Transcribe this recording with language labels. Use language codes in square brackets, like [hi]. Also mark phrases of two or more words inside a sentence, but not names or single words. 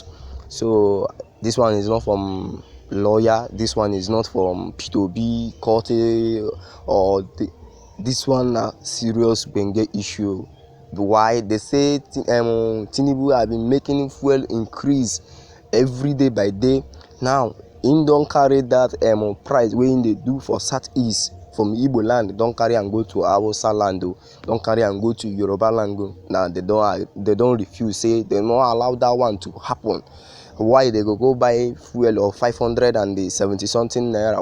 [pcm] So this one is not from lawyer, this one is not from P2B court, this one a serious Benga issue. Why they say Tinubu have been making fuel increase every day by day. Now him don carry that price wey him dey do for southeast from Igbo land, don carry and go to Hausa land o, don carry and go to Yoruba land o. Now they don refuse, say they no allow that one to happen. Why they go buy fuel of 570 something naira?